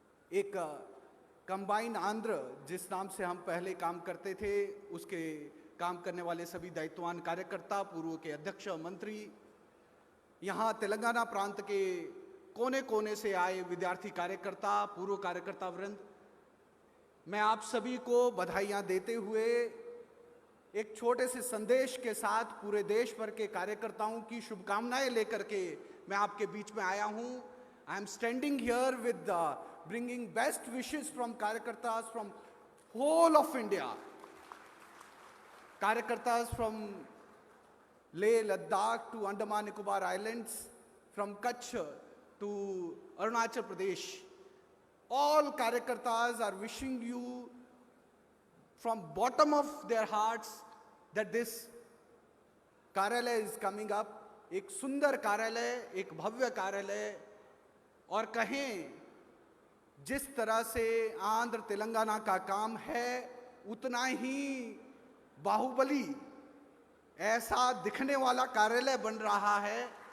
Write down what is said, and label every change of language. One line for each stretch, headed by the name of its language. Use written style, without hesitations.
Hindi: एक कंबाइन आंध्र जिस नाम से हम पहले काम करते थे, उसके काम करने वाले सभी दायित्ववान कार्यकर्ता, पूर्व के अध्यक्ष मंत्री, यहाँ तेलंगाना प्रांत के कोने कोने से आए विद्यार्थी कार्यकर्ता, पूर्व कार्यकर्ता वृंद, मैं आप सभी को बधाइयाँ देते हुए एक छोटे से संदेश के साथ पूरे देश भर के कार्यकर्ताओं की शुभकामनाएं लेकर के मैं आपके बीच में आया हूँ।
English: I am standing here with bringing best wishes from Karyakartas from whole of India. Karyakartas from Leh, Ladakh to Andaman Nicobar Islands, from Kutch to Arunachal Pradesh. All Karyakartas are wishing you from bottom of their hearts that this कार्यालय is coming up.
Hindi: एक सुंदर कार्यालय, एक भव्य कार्यालय, और कहें जिस तरह से आंध्र तेलंगाना का काम है उतना ही बाहुबली ऐसा दिखने वाला कार्यालय बन रहा है।